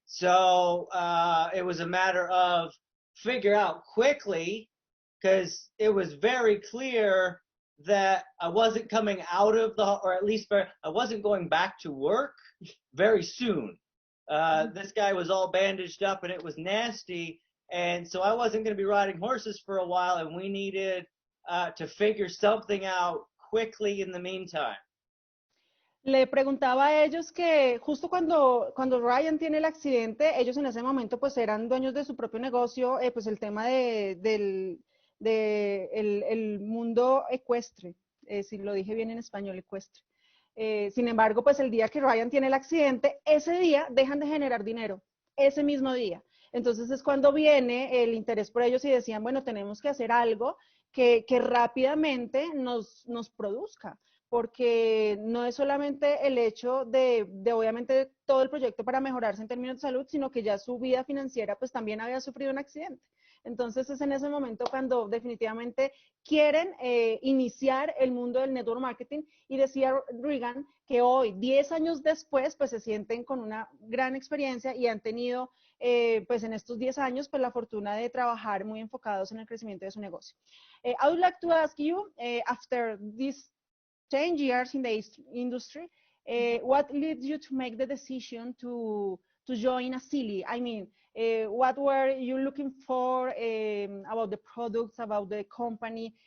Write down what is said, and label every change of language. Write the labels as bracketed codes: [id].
[en] So it was a matter of figure out quickly, because it was very clear that I wasn't coming out of or at least I wasn't going back to work very soon. This guy was all bandaged up and it was nasty, and so I wasn't going to be riding horses for a while, and we needed to figure something out quickly in the meantime. [es] Le preguntaba a ellos que justo cuando Ryan tiene el accidente, ellos en ese momento pues eran dueños de su propio negocio, pues el tema del el mundo ecuestre, si lo dije bien en español, ecuestre. Sin embargo, pues el día que Ryan tiene el accidente, ese día dejan de generar dinero, ese mismo día. Entonces es cuando viene el interés por ellos y decían, bueno, tenemos que hacer algo que rápidamente nos produzca, porque no es solamente el hecho de obviamente todo el proyecto para mejorarse en términos de salud, sino que ya su vida financiera pues también había sufrido un accidente. Entonces es en ese momento cuando definitivamente quieren iniciar el mundo del network marketing, y decía Regan que hoy, 10 años después, pues se sienten con una gran experiencia y han tenido pues en estos 10 años pues la fortuna de trabajar muy enfocados en el crecimiento de su negocio. [en] I would like to ask you, after these 10 years in the industry, what led you to make the decision to join Asili? I mean, what were you looking for about the products, about the company?